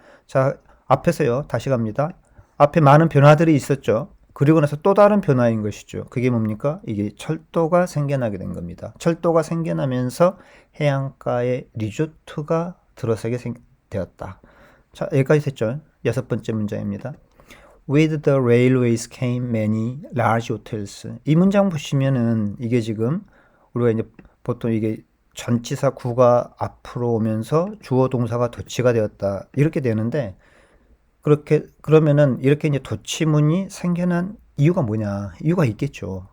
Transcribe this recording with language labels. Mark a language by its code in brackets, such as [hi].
[ko] 자, 앞에서요, 다시 갑니다. 앞에 많은 변화들이 있었죠. 그리고 나서 또 다른 변화인 것이죠. 그게 뭡니까? 이게 철도가 생겨나게 된 겁니다. 철도가 생겨나면서 해안가에 리조트가 들어서게 되었다. 자, 여기까지 됐죠. 여섯 번째 문장입니다. [en] With the railways came many large hotels. [ko] 이 문장 보시면은 이게 지금 우리가 이제 보통 이게 전치사 구가 앞으로 오면서 주어 동사가 도치가 되었다, 이렇게 되는데, 그러면은 이렇게 이제 도치문이 생겨난 이유가 뭐냐? 이유가 있겠죠.